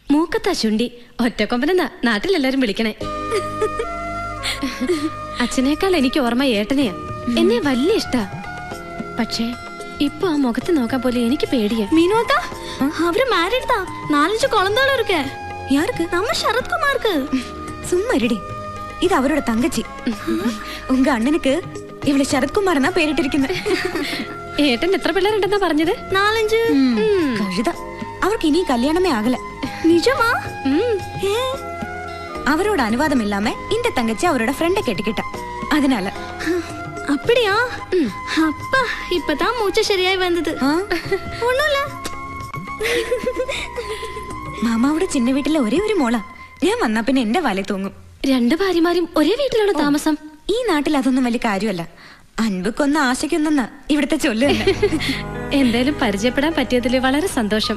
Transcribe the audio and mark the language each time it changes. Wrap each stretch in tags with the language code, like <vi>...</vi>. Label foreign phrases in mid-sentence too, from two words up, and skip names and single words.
<ml>മൂക്കത്താ ശുണ്ടി ഒറ്റക്കൊമ്പനെന്നാ നാട്ടിലെല്ലാരും വിളിക്കണേ. അച്ഛനേക്കാൾ എനിക്ക് ഓർമ്മ ഏട്ടനെയാ. എന്നെ വലിയ ഇഷ്ടാ. പക്ഷേ ഇപ്പൊ ആ മുഖത്ത് നോക്കാൻ പോലെ എനിക്ക് പേടിയാ. മീനോത്താ അവര് മാരീഡ്</ml> <ta>தான் 4-5 குழந்தைகள் இருக்கு. யாருக்கு? நம்ம சரத்குமாருக்கு. சும்மா இருடி, இது அவரோட தங்கச்சி. உங்க அண்ணனுக்கு இவளை சரத்குமார்னா പേരിട്ടിരിക്കുന്നത്.</ta> <ml>ഏട്ടൻ എത്ര പിള്ളേരുണ്ടെന്നാ പറഞ്ഞത്? 4-5. കഴുത. അവർക്ക് ഇനി കല്യാണമേ ആകല.</ml> <ta>நிஜமா? அவரோட அனுவாதம் இல்லாம இந்த தங்கச்சி அவரோட ஃப்ரெண்ட கெட்டிக்கிட்டா. அதனால அப்படியா? அப்பா இப்பதான் மூச்சு சரியாய் வந்தது. ஒண்ணும் இல்ல.</ta> <ml>മാമാവിടെ ചിന്ന വീട്ടിലെ ഒരേ ഒരു മോളാ. ഞാൻ വന്നാ പിന്നെ എന്റെ വല തൂങ്ങും. 2 ഭാര്യമാരും ഒരേ വീട്ടിലാണോ താമസം? ഈ നാട്ടിൽ അതൊന്നും വലിയ കാര്യമല്ല. അൻപക്കൊന്ന് ആശയ്ക്കൊന്നെന്നാ ഇവിടുത്തെ ചൊല്ല്. എന്തായാലും പരിചയപ്പെടാൻ പറ്റിയതിൽ വളരെ സന്തോഷം.</ml>